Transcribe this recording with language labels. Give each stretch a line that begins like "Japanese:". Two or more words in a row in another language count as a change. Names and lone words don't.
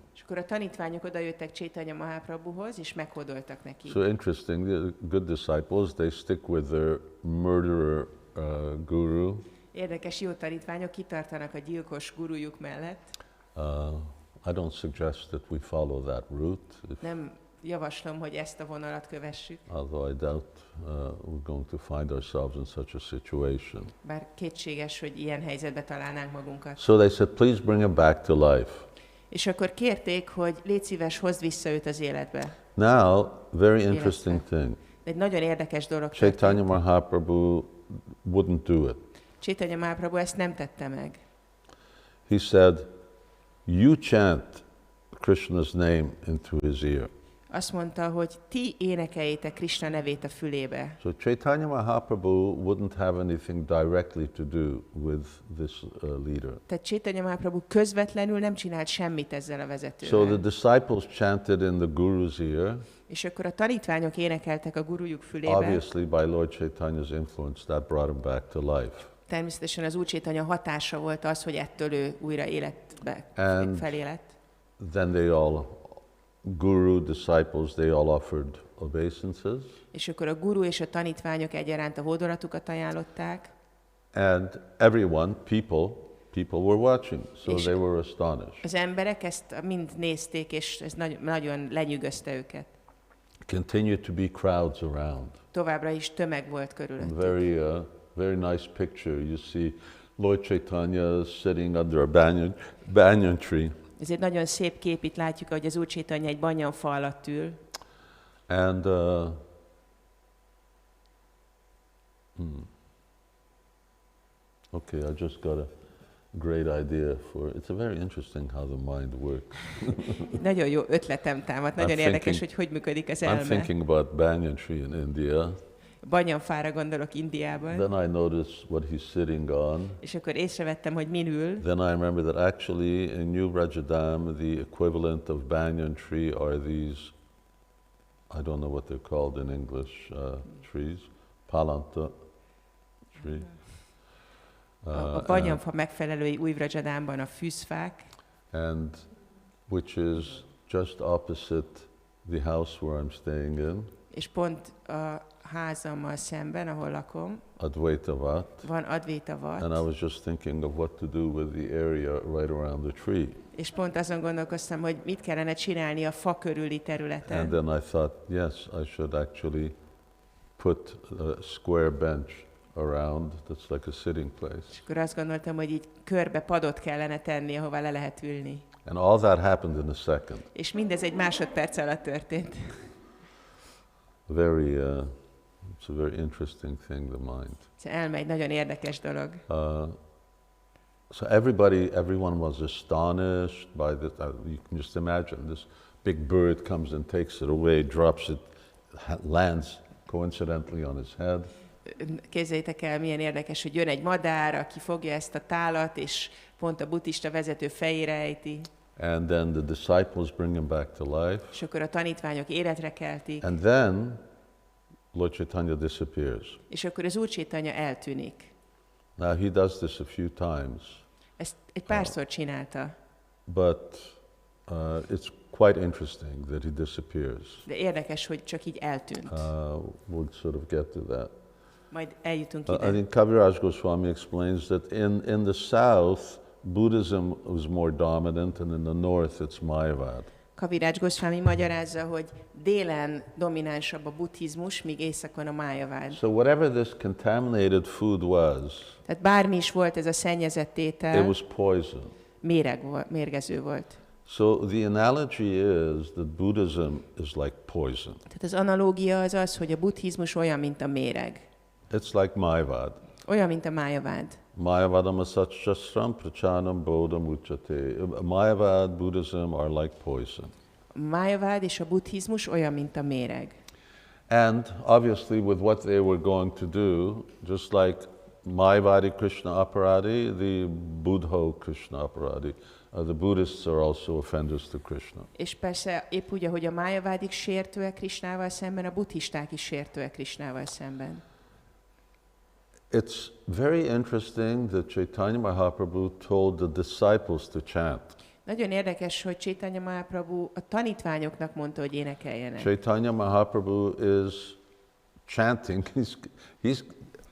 Hungarian: És akkor a tanítványok oda jöttek Caitanya Mahaprabhuhoz, és meghódoltak neki.
English: So interesting, the good disciples, they stick with their murderer Guru.
Hungarian: Érdekes, jó tanítványok kitartanak a gyilkos gurujuk mellett.
English: I don't suggest that we follow that route.
Hungarian: Nem javaslom, hogy ezt a vonalat kövessük.
English: Although I doubt we're going to find ourselves in such a situation.
Hungarian: Bár kétséges, hogy ilyen helyzetbe találnánk magunkat.
English: So they said, please bring him back to life.
Hungarian: És akkor kérték, hogy légy szíves, hozd vissza őt az életbe.
English: Now, very interesting thing.
Hungarian: Egy nagyon érdekes dolog Caitanya történt.
English: Mahaprabhu wouldn't do it.
Hungarian: Caitanya Mahaprabhu ezt nem tette meg.
English: He said, you chant Krishna's name into his ear.
Hungarian: Azt mondta, hogy ti énekeljétek Krishna nevét a fülébe.
English: So Caitanya Mahaprabhu wouldn't have anything directly to do with this leader.
Hungarian: Tehát Caitanya Mahaprabhu közvetlenül nem csinált semmit ezzel a vezetővel.
English: So the disciples chanted in the guru's ear.
Hungarian: És akkor a tanítványok énekeltek a gurujuk fülébe.
English: Obviously, by Lord Chaitanya's influence, that brought him back to life.
Hungarian: Természetesen az Úr Caitanya hatása volt az, hogy ettől ő újra életbe felélett.
English: Then they all, guru, disciples, they all offered obeisances.
Hungarian: És akkor a guru és a tanítványok egyaránt a hódolatukat ajánlották.
English: And everyone, people were watching, so
Hungarian: És
English: they were astonished.
Hungarian: az emberek ezt mind nézték, és ez nagyon lenyűgözte őket.
English: Continued to be crowds around.
Hungarian: Továbbra is tömeg volt körülöttük.
English: Very nice picture. You see Lord Chaitanya sitting under a banyan tree.
Hungarian: Ez egy nagyon szép kép, itt látjuk, hogy az Úr Caitanya egy banyanfa alatt ül.
English: And okay, I just got a great idea for it's a very interesting how the mind works.
Hungarian: Nagyon jó ötletem támadt, nagyon érdekes, hogy működik az elme.
English: I'm thinking about banyan tree in India.
Hungarian: Banyanfára gondolok Indiában.
English: Then I noticed what he's sitting on.
Hungarian: És akkor észrevettem, hogy min ül.
English: Then I remember that actually in New Vrajadam the equivalent of banyan tree are these, I don't know what they're called in English, trees, palanta tree.
Hungarian: A banyanfa megfelelői Új Vrajadamban a fűzfák.
English: And which is just opposite the house where I'm staying in.
Hungarian: És pont a házammal szemben, ahol lakom, Advaita Vat. van Advaita Vat.
English: And I was just thinking of what to do with the area right around the tree.
Hungarian: És pont azon gondolkoztam, hogy mit kellene csinálni a fa körüli területen.
English: And then I thought, yes, I should actually put a square bench around that's like a sitting place.
Hungarian: És akkor azt gondoltam, hogy így körbe padot kellene tenni, ahová le lehet ülni.
English: And all that happened in a second.
Hungarian: És mindez egy másodperc alatt történt.
English: It's a very interesting thing, the mind.
Hungarian: Ez elme egy nagyon érdekes dolog.
English: So everyone was astonished by this. You can just imagine this big bird comes and takes it away, drops it, lands coincidentally on his head.
Hungarian: Képzeljétek el, milyen érdekes, hogy jön egy madár, aki fogja ezt a tálat, és pont a buddhista vezető fejére ejti.
English: And then the disciples bring him back to life.
Hungarian: És akkor a tanítványok életre keltik.
English: And then Lord Chaitanya disappears.
Hungarian: És akkor az Úr Caitanya eltűnik.
English: Now he does this a few times.
Hungarian: Ezt egy párszor csinálta.
English: But it's quite interesting that he disappears.
Hungarian: De érdekes, hogy csak így eltűnt.
English: We'll sort of get to that.
Hungarian: Majd eljutunk ide.
English: I think Kaviraj Goswami explains that in the south, Buddhism was more dominant, and in the north it's Mayavad.
Hungarian: Kaviraj Goswami magyarázza, hogy délen dominánsabb a buddhizmus, míg északon a májavád.
English: So whatever this contaminated food was,
Hungarian: tehát bármi is volt ez a szennyezett étel,
English: it was poison.
Hungarian: mérgező volt.
English: So the analogy is that Buddhism is like poison.
Hungarian: Tehát az analógia az az, hogy a buddhizmus olyan, mint a méreg.
English: It's like Mayavad.
Hungarian: Olyan, mint a májavád.
Sanskrit: Mayavadam asacchasram prachanam bodham uchate.
English: Mayavad, Buddhism are like poison.
Hungarian: A májavád és a buddhizmus olyan, mint a méreg.
English: And obviously with what they were going to do, just like
Bangla: Mayavadi Krishna aparadi,
English: the
Bangla: Buddho Krishna aparadi.
English: The Buddhists are also offenders to Krishna.
Hungarian: És persze épp úgy, ahogy a májavádik sértőek Krisnával szemben, a buddhisták is sértőek Krisnával szemben.
English: It's very interesting that Caitanya Mahaprabhu told the disciples to chant.
Hungarian: Nagyon érdekes, hogy Caitanya Mahaprabhu a tanítványoknak mondta, hogy énekeljenek.
English: Caitanya Mahaprabhu is chanting.